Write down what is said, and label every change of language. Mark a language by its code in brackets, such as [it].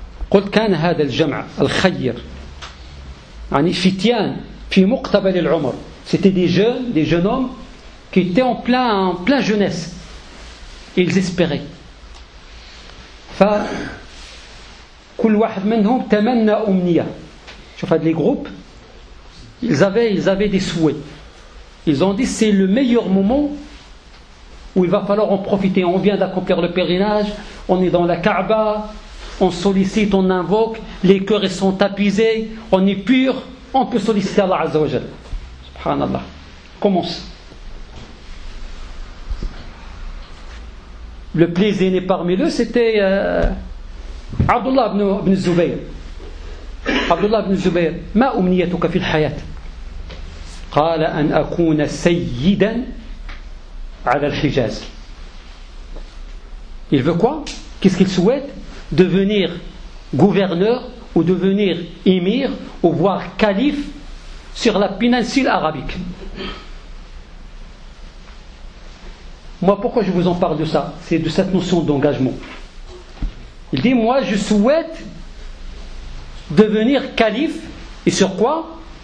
[ar] قلت كان هذا الجمع الخير يعني فتيان في مقتبل العمر. [fr] C'était des jeunes hommes qui étaient en plein jeunesse. Ils espéraient. [ar] كل واحد منهم تمنى أمنية. شوف هاد لي جروب [fr] ils avaient des souhaits. Ils ont dit c'est le meilleur moment où il va falloir en profiter. On vient d'accomplir le pèlerinage, on est dans la Kaaba, on sollicite, on invoque, les cœurs sont tapisés, on est pur, on peut solliciter Allah Azza wa Jal. Subhanallah. Commence. Le plus aîné parmi eux, c'était Abdullah ibn Zubayr. [ar] Abdullah ibn Zubayr. Ma umniyatuka fil hayat? قال أن أكون سيدا على الحجاز. [fr] Il veut quoi? Qu'est-ce qu'il souhaite? Devenir gouverneur ou devenir émir ou voire calife sur la péninsule arabique. Moi, pourquoi je vous en parle de ça? C'est de cette notion d'engagement. Il dit, moi, je souhaite devenir calife et sur quoi?